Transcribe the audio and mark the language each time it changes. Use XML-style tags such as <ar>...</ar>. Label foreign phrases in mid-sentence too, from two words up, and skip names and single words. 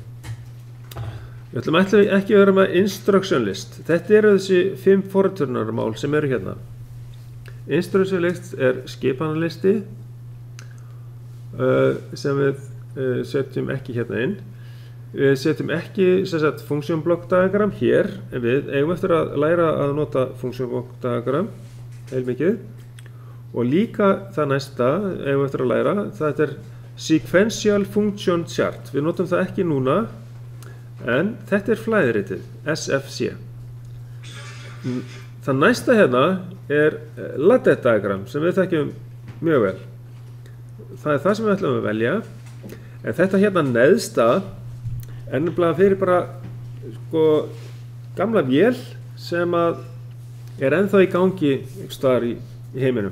<is>Við ætlum ekki að vera með</is> <en>instruction list.</en> <is>Þetta eru þessi 5 forritunarmál sem eru hérna.</is> <en>Instruction list</en> <is>er skipanarlisti sem við setjum ekki hérna inn. Við setjum ekki</is> <en>function block diagram</en> <is>hér, en við eigum eftir að læra að nota</is> <en>function block diagram</en> <is>heilmikið. Og líka það næsta eigum við eftir að læra, það er</is> <en>sequential function chart.</en> <is>Við notum það ekki núna, en þetta er flæðiritið, SFC. Það næsta hérna er</is> <en>ladder diagram</en> <is>sem við þekkjum mjög vel. Það er það sem við ætlum að velja. En þetta hérna neðsta er nefnilega fyrir bara gamla vél sem er ennþá í gangi einhvers staðar í heiminum.</is>